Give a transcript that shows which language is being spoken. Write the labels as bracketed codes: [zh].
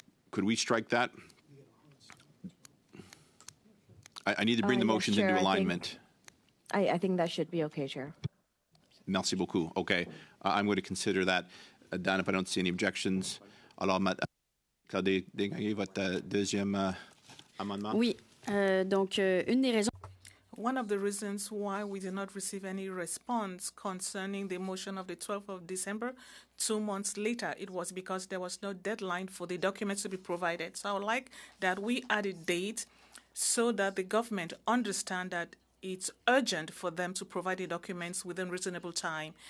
[en] Could we strike that? I need to bring the motions into alignment. I think that should be okay, Chair. [fr] Merci beaucoup. Okay. [en] I'm going to consider that done if I don't see any objections. [fr] Alors, Claude, votre deuxième amendement? Oui. Donc, une des raisons... [en] One of the reasons why we did not receive any response concerning the motion of the 12th of December, 2 months later, it was because there was no deadline for the documents to be provided. So I would like that we add a date so that the government understand that it's urgent for them to provide the documents within reasonable time.